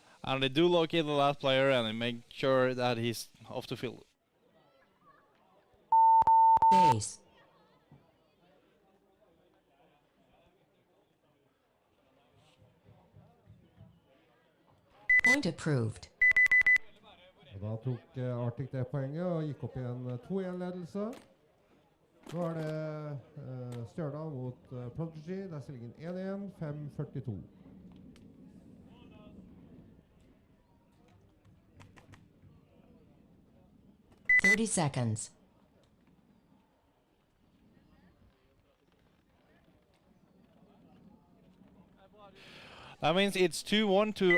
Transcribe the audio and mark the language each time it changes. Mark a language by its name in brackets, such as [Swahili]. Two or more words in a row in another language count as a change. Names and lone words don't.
[English] And they do locate the last player and they make sure that he's off the field. Base. Point approved. [Norwegian] Og da tok Arctic det poenget og gikk opp i en 2-1-ledelse. Nå er det Stjørdal mot Prodigy. Der er stillingen 1-1, 5:42. [English] Thirty seconds. That means it's 2-1 to